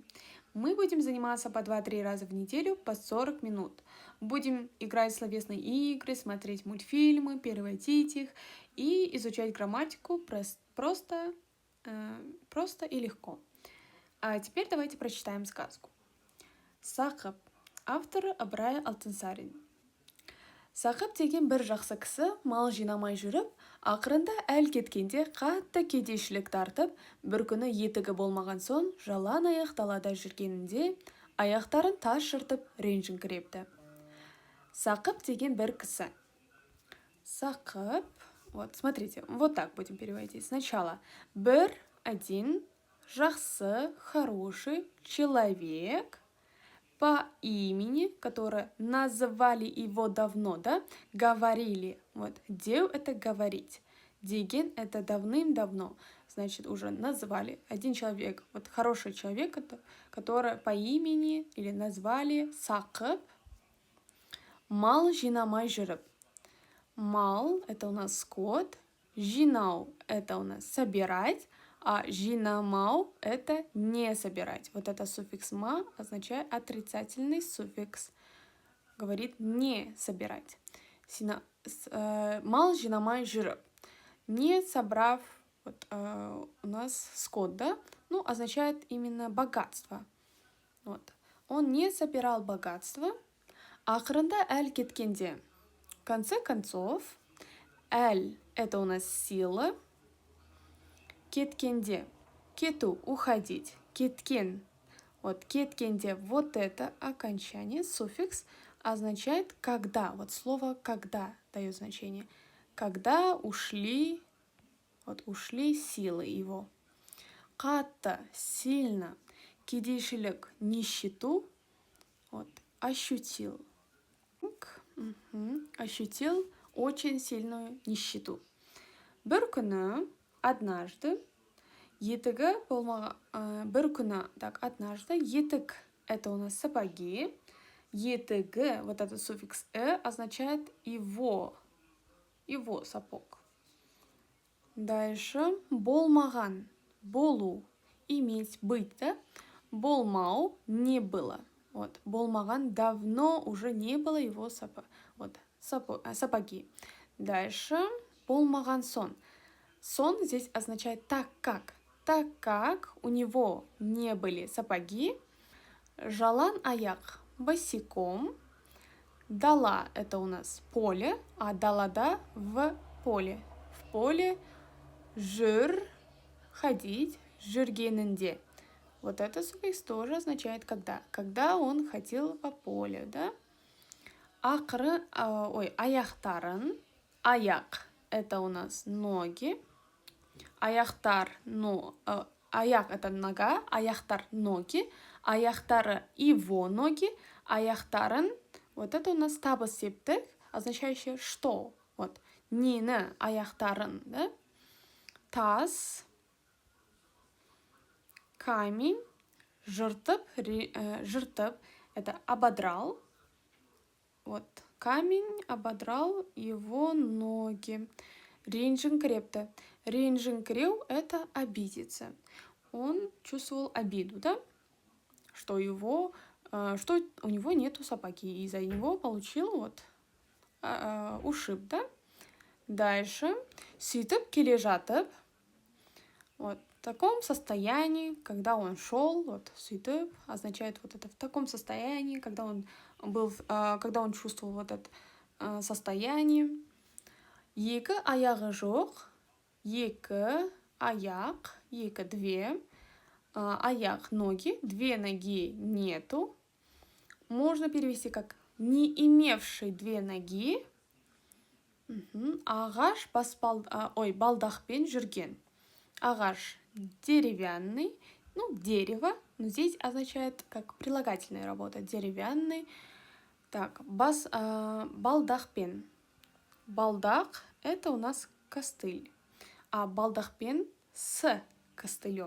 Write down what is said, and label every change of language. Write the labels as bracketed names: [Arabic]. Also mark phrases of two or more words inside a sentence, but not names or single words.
[Russian] Мы будем заниматься по 2-3 раза в неделю по 40 минут. Будем играть в словесные игры, смотреть мультфильмы, переводить их и изучать грамматику просто и легко. А теперь давайте прочитаем сказку. [Kazakh] Сақып. Авторы Ыбырай Алтынсарин. Сақып деген бір жақсы кісі мал жинамай жүріп, ақырында әл кеткенде қатты кедейшілік тартып, бір күні етігі болмаған соң жалаң аяқ далада жүргенінде аяқтарын тас жыртып ренжіңкірепті. Сақып деген бір кісі. Сақып, [Russian] вот, смотрите, вот так будем переводить. Сначала один, жақсы, хороший человек по имени, которое называли его давно, да, говорили. Вот, деу это говорить, деген это давным-давно, значит, уже назвали. Один человек, вот хороший человек, который по имени или назвали Сақып, [Kazakh] мал жинамай жүріп. [Russian] Мал это у нас скот, жинау это у нас собирать, а жинамау – это не собирать. Вот это суффикс «ма» означает отрицательный суффикс. Говорит не собирать. [Kazakh] Мал жинамай жүріп. [Russian] Не собрав, вот, у нас скот, да? Ну, означает именно богатство. Вот. Он не собирал богатство. [Kazakh] Ақырында әл кеткенде. [Russian] В конце концов, әл – это у нас сила. [Kazakh] Кеткенде, кету, уходить, кеткен. [Russian] Вот кеткенде, вот это окончание, суффикс, означает когда. Вот слово когда дает значение. Когда ушли, вот ушли силы его. Қатты, сильно, кедейшілік, нищету, вот, ощутил. Ощутил очень сильную нищету. [Kazakh] Бір күні, однажды, етігі болмаған, бір күні, [Russian] так, однажды, етік, это у нас сапоги, етігі, вот этот суффикс означает его сапог. Дальше, [Kazakh] болмаған, болу, [Russian] иметь, быть, да? Болмау, не было. Вот, болмаған, давно уже не было его сапоги. [Kazakh] Дальше, болмаған сон. [Russian] Сон здесь означает так как у него не были сапоги, [Kazakh] жалаң аяқ, [Russian] босиком, дала это у нас поле, а далада в поле. В поле жүр, ходить, жүргенінде. Вот это суффикс тоже означает когда он ходил по полю, да? [Kazakh] Аяқтарын, аяқ [Russian] это у нас ноги. [Kazakh] Аяқтар, аяқ [Russian] это нога, аяқтар ноги, аяқтары его ноги, аяқтарын, вот это у нас [Kazakh] табыс септік, [Russian] означающее что, вот, [Kazakh] нені аяқтарын, да? Тас, камень, жыртып, [Russian] это ободрал, вот, камень ободрал его ноги. [Kazakh] Ренжіңкірепті. [Russian] Ренжіңкіреу – это обидеться. Он чувствовал обиду, да? Что у него нету сапоги, и из-за него получил вот ушиб, да? Дальше. [Kazakh] Сөйтіп келе жатып. [Russian] Вот в таком состоянии, когда он шел, вот сөйтіп означает вот это в таком состоянии, когда он чувствовал вот это состояние. [Kazakh] Екі аяғы жоқ, екі аяқ, две, аяқ, [Russian] ноги, две ноги нету. Можно перевести как не имевший две ноги. [Kazakh] Ағаш балдақпен жүрген. [Russian] Ағаш деревянный, дерево, но здесь означает как прилагательная работа. Деревянный. Так, балдақпен. Балдақ – это у нас костыль, а балдақпен с костылем.